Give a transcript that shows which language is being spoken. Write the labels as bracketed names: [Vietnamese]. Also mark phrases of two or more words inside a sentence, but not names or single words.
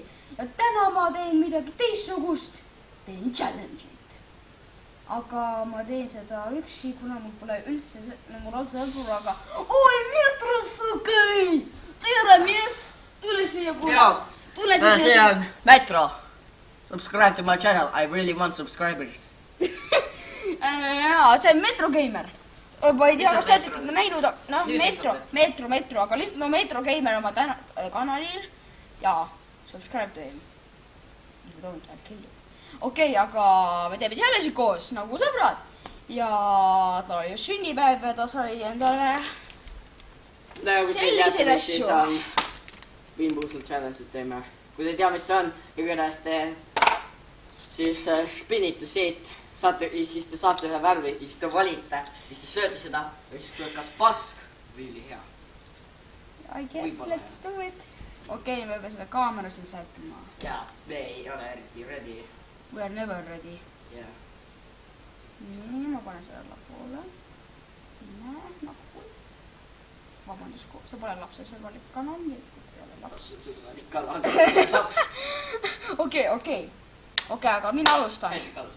[Estonian] Ja täna ma teen midagi teistsugust. Teen challenge'it. Aga ma teen seda üksi, kuna mul pole üldse mul otse sõbru, aga oi, Metro, okei! Tere, mees! Tule siia kuule. See on Metro. [English] Subscribe to my channel. I really want subscribers. [Estonian] Jaa, see on Metro Gamer. Ma ei tea, kas te olete teda näinud, Metro, aga lihtsalt no Metro Gamer oma kanalil ja [English] subscribe to him. If you don't, I'll kill you. [Estonian] Okei, aga me teeme challenge'i koos nagu sõbrad ja tal oli just sünnipäev ja ta sai endale selliseid asju. Viimpuusel challenge'it teeme. Kui te tea, mis see on, igatahes te siis spinnite siit. Siis te saate ühe värvi, siis te valite, siis te sööte seda, või siis tuleb kas pask või ülihea. [English] I guess, let's do it. [Estonian] Okei, me peame selle kaamera siin sättima. Jaa, me ei ole eriti ready. [English] We are never ready. [Estonian] Jaa. Nii, ma panen selle allapoole. Vabandus, see pole lapse sõbralik kanal, nii et kui te ei ole laps. Sõbralik kanal. Okei, aga mina alustan. Hellik alustan.